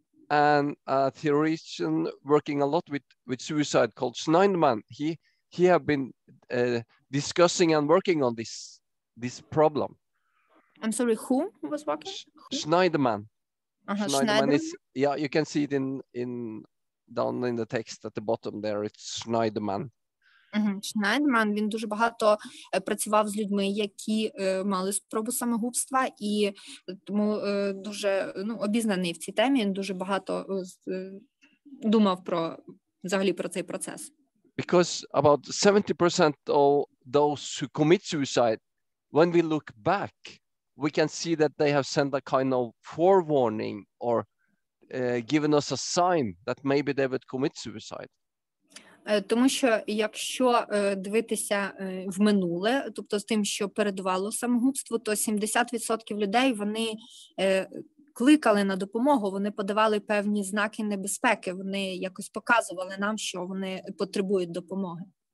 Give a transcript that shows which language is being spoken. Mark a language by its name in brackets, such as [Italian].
[English] And a theoretician working a lot with suicide called Schneiderman, he have been discussing and working on this problem. I'm sorry, who was working? Schneiderman. Schneiderman is, yeah, you can see it in down in the text at the bottom there. It's Schneiderman. [Ukrainian] Шнайдман, він дуже багато працював з людьми, які мали спробу самогубства, і тому дуже обізнаний в цій темі, він дуже багато думав взагалі про цей процес. [English] Because about 70% of those who commit suicide, when we look back, we can see that they have sent a kind of forewarning or given us a sign that maybe they would commit suicide. [Ukrainian] Тому що якщо дивитися в минуле, тобто з тим, що передувало самогубству, то 70% людей, вони кликали на допомогу, вони подавали певні знаки небезпеки, вони якось показували нам, що вони потребують допомоги.